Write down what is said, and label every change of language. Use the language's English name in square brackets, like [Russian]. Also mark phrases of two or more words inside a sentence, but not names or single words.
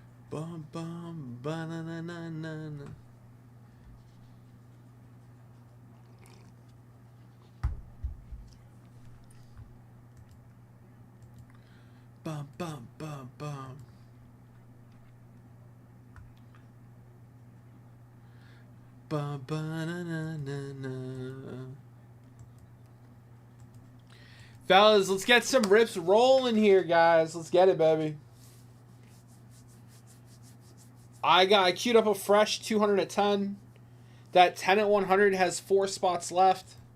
[English] Bum bum ba na na na na na. Bum bum bum bum. Bum ba na na na na. Fellas, let's get some rips rolling here, guys. Let's get it, baby. I queued up a fresh 200 at 10. That 10 at 100 has 4 spots left.